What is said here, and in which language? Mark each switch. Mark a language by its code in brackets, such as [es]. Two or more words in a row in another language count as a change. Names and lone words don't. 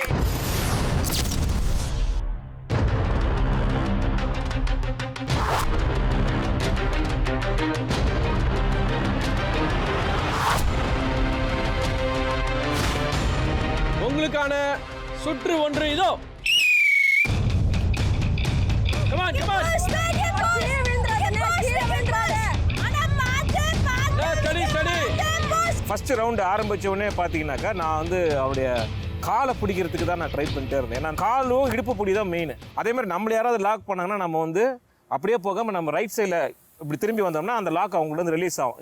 [ta] உங்களுக்கான சுற்று ஒன்று இதோ. [en] Come on, come on. Steady, steady. first round [ta] ஆரம்பிச்ச உடனே பாத்தீங்கன்னாக்கா நான் வந்து அவருடைய காலை பிடிக்கிறதுக்கு தான் நான் ட்ரை பண்ணிட்டே இருந்தேன். ஏன்னா காலும் இடுப்பு பிடி தான் மெயின். அதே மாதிரி நம்மள யாராவது லாக் பண்ணாங்கன்னா நம்ம வந்து அப்படியே போகாம நம்ம [en] right sideil [ta] இப்படி திரும்பி வந்தோம்னா அந்த லாக் அவங்களுக்கு வந்து ரிலீஸ் ஆகும்.